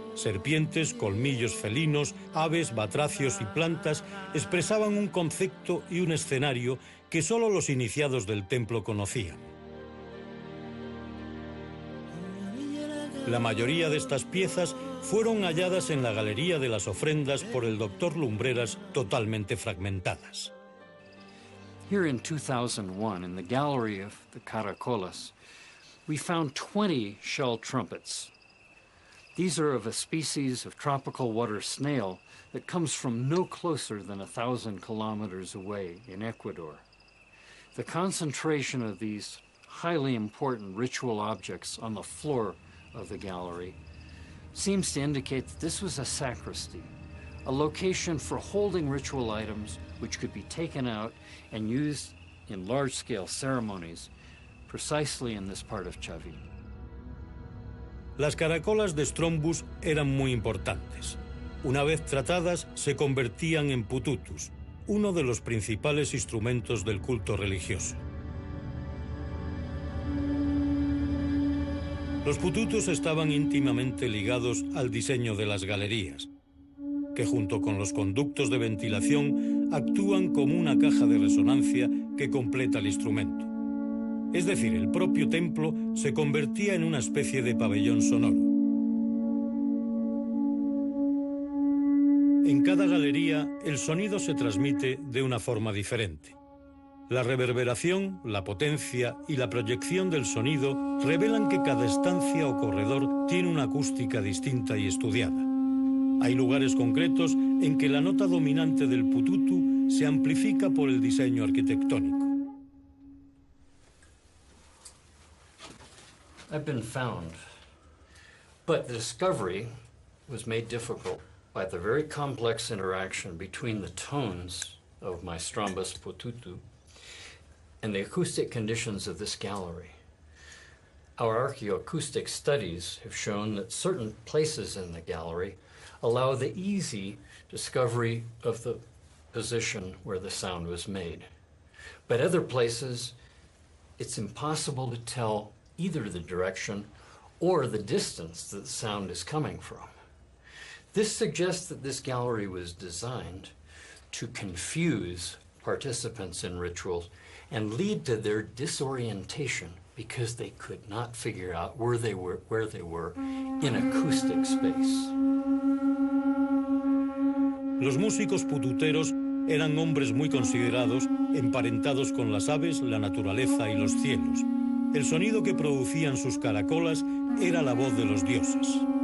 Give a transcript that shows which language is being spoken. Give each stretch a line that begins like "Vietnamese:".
Spanish: Serpientes, colmillos felinos, aves, batracios y plantas expresaban un concepto y un escenario que solo los iniciados del templo conocían. La mayoría de estas piezas fueron halladas en la galería de las ofrendas por el doctor Lumbreras, totalmente fragmentadas.
English: Here in 2001, in the gallery of the Caracolas, we found 20 shell trumpets. These are of a species of tropical water snail that comes from no closer than 1,000 kilometers away in Ecuador. The concentration of these highly important ritual objects on the floor of the gallery seems to indicate that this was a sacristy, a location for holding ritual items which could be taken out and used in large-scale ceremonies precisely in this part of Chavín.
Spanish: Las caracolas de Strombus eran muy importantes. Una vez tratadas, se convertían en pututus, uno de los principales instrumentos del culto religioso. Los pututus estaban íntimamente ligados al diseño de las galerías, que junto con los conductos de ventilación actúan como una caja de resonancia que completa el instrumento. Es decir, el propio templo se convertía en una especie de pabellón sonoro. En cada galería, el sonido se transmite de una forma diferente. La reverberación, la potencia y la proyección del sonido revelan que cada estancia o corredor tiene una acústica distinta y estudiada. Hay lugares concretos en que la nota dominante del pututu se amplifica por el diseño arquitectónico.
English: Have been found, but the discovery was made difficult by the very complex interaction between the tones of my Strombus pututu and the acoustic conditions of this gallery. Our archaeoacoustic studies have shown that certain places in the gallery allow the easy discovery of the position where the sound was made. But other places, it's impossible to tell either the direction or the distance that the sound is coming from. This suggests that this gallery was designed to confuse participants in rituals and lead to their disorientation because they could not figure out where they were in acoustic space.
Spanish: Los músicos pututeros eran hombres muy considerados, emparentados con las aves, la naturaleza y los cielos. El sonido que producían sus caracolas era la voz de los dioses.